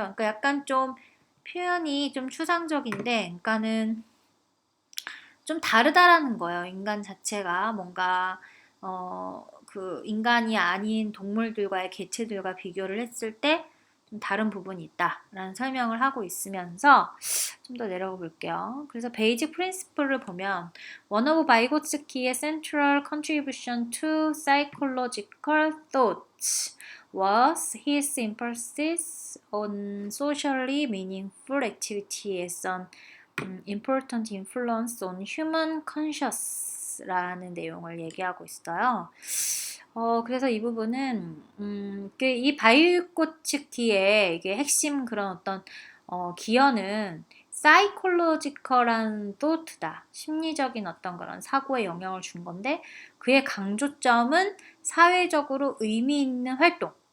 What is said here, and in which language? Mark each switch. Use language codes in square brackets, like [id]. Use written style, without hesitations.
[ko] 그러니까 약간 좀 표현이 좀 추상적인데, 그러니까는 좀 다르다라는 거예요. 인간 자체가 뭔가 그 인간이 아닌 동물들과의 개체들과 비교를 했을 때 좀 다른 부분이 있다라는 설명을 하고 있으면서 좀 더 내려가 볼게요. 그래서 베이직 프린시플을 보면 [en] One of Vygotski의 central contribution to psychological thought was his emphasis on socially meaningful activity as an important influence on human conscious라는 [ko] 내용을 얘기하고 있어요. 그래서 이 부분은 이 바이오코치키의 이게 핵심 그런 어떤 기여는 사이콜로지컬한 토트다. 심리적인 어떤 그런 사고에 영향을 준 건데 그의 강조점은 사회적으로 의미 있는 활동.